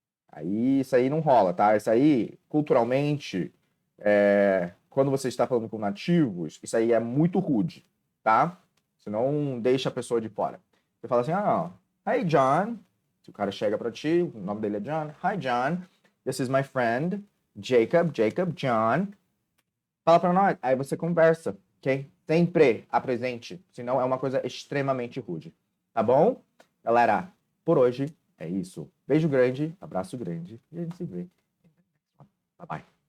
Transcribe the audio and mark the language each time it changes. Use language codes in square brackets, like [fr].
[pt] Aí, isso aí não rola, tá? Isso aí, culturalmente, quando você está falando com nativos, isso aí é muito rude, tá? Você não deixa a pessoa de fora. Você fala assim, [en] hi, John. [pt] Se o cara chega pra ti, o nome dele é John. [en] Hi, John. This is my friend, Jacob, John. [pt] Fala pra nós. Aí você conversa, ok? Sempre apresente, senão é uma coisa extremamente rude. Tá bom? Galera, por hoje é isso. Beijo grande, abraço grande e a gente se vê. [en] Bye bye.